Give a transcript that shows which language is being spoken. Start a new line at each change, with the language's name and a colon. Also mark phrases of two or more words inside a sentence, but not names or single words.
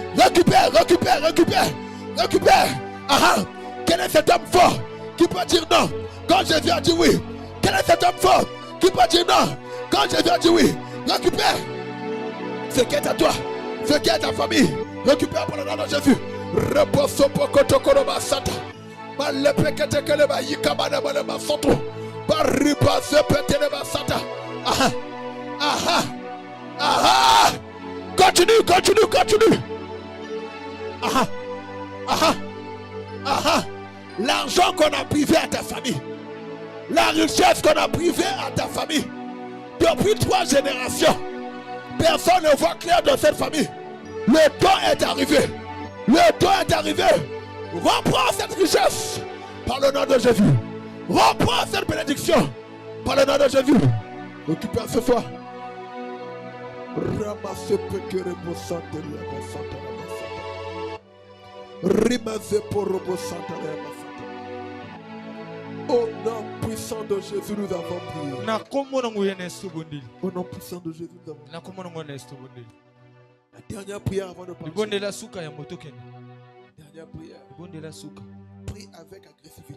French: Récupère. Quel est cet homme fort qui peut dire non quand Jésus a dit oui? Quel est cet homme fort qui peut dire non quand Jésus a dit oui? Récupère ce qui est à toi, ce qui est à ta famille. Récupère par le nom de Jésus. Repose au pocoto koloba sata. Malepekete keleba yikabana balema soto. Bariba sepeteleba sata. Continue. L'argent qu'on a privé à ta famille, la richesse qu'on a privée à ta famille, depuis 3 générations, personne ne voit clair dans cette famille. Le temps est arrivé. Reprends cette richesse par le nom de Jésus. Reprends cette bénédiction par le nom de Jésus. Récupère ce soir. Ramasse pekere bosante la basata la basata. Rimaze pour bosante la basata. Au nom puissant de Jésus, nous avons prié. Au nom puissant de Jésus, nous avons prié. La dernière prière avant de partir. Dernière prière. Prie avec agressivité.